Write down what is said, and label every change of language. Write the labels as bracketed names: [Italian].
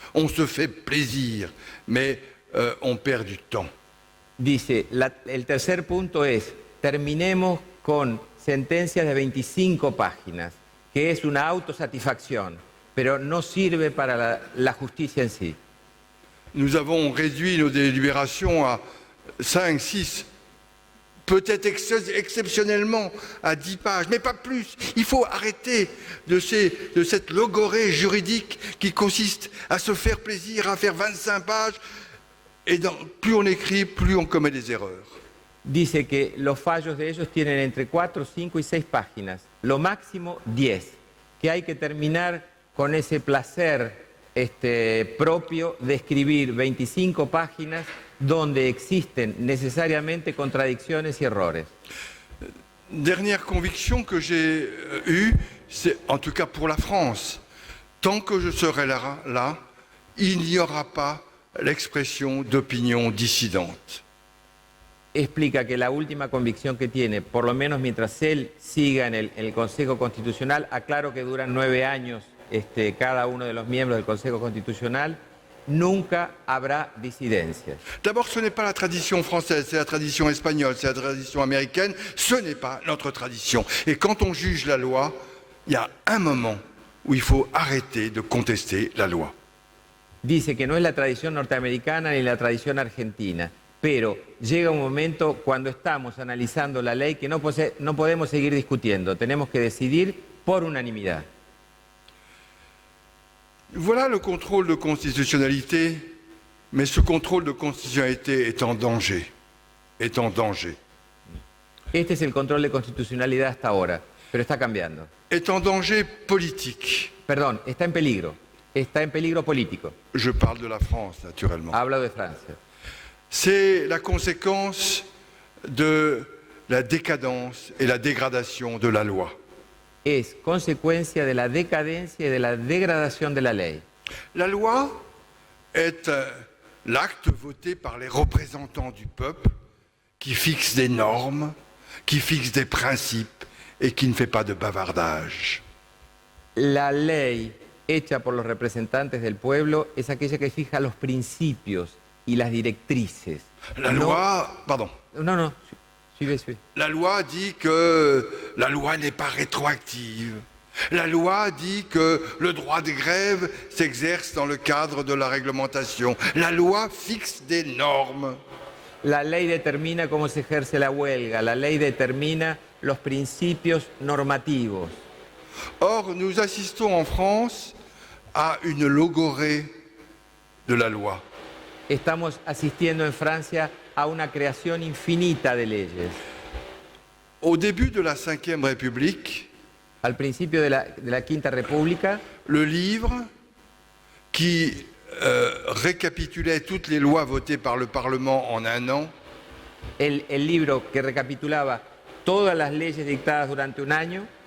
[French] On se fait plaisir, mais on perd du temps. [Spanish] Dice, el tercer punto es, terminemos con sentencias de 25 páginas, que es una autosatisfacción, pero no sirve para la justicia en sí. [French] Nous avons réduit nos délibérations à 5, 6, peut-être exceptionnellement à 10 pages, mais pas plus. Il faut arrêter de cette logorée juridique qui consiste à se faire plaisir, à faire 25 pages, et plus on écrit, plus on commet des erreurs. [Spanish] Dice que los fallos de ellos tienen entre 4, 5 y 6 páginas, lo máximo 10, que hay que terminar con ese placer propio de escribir 25 páginas donde existen necesariamente contradicciones y errores. [French] Dernière conviction que j'ai eue, c'est, en tout cas pour la France, tant que je serai là, il n'y aura pas l'expression d'opinion dissidente. [Spanish] Explica que la última convicción que tiene, por lo menos mientras él siga en el Consejo Constitucional, aclaro que duran 9 años cada uno de los miembros del Consejo Constitucional, nunca habrá disidencias. [French] D'abord, ce n'est pas la tradition française, c'est la tradition espagnole, c'est la tradition américaine, ce n'est pas notre tradition. Et quand on juge la loi, il y a un moment où il faut arrêter de contester la loi. [Spanish] Dice que no es la tradición norteamericana ni la tradición argentina, pero llega un momento cuando estamos analizando la ley que no podemos seguir discutiendo, tenemos que decidir por unanimidad. [French] Voilà le contrôle de constitutionnalité, mais ce contrôle de constitutionnalité est en danger. Est en danger. [Spanish] Este es el control de constitucionalidad hasta ahora, pero está cambiando. [French] Est en danger politique. [Spanish] Perdón, está en peligro político. [French] Je parle de la France, naturellement. [Spanish] Hablo de Francia. [French] C'est la conséquence de la décadence et la dégradation de la loi. [Spanish] Es consecuencia de la decadencia y de la degradación de la ley. [French] La loi est l'acte voté par les représentants du peuple qui fixe des normes, qui fixe des principes et qui ne fait pas de bavardage. [Spanish] La ley hecha por los representantes del pueblo es aquella que fija los principios y las directrices. [French] La loi, pardon. No. Suivez. La loi dit que la loi n'est pas rétroactive. La loi dit que le droit de grève s'exerce dans le cadre de la réglementation. La loi fixe des normes. [Spanish] La ley determina cómo se ejerce la huelga. La ley determina los principios normativos. [French] Or, nous assistons en France à une logorée de la loi. [Spanish] Estamos asistiendo en Francia a una creación infinita de leyes. [French] Au début de la Ve République, [Spanish] Al principio de la Quinta República, [French] le livre qui récapitulait toutes les lois votées par le Parlement en un an [Spanish] el libro que recapitulaba todas las leyes dictadas durante un año,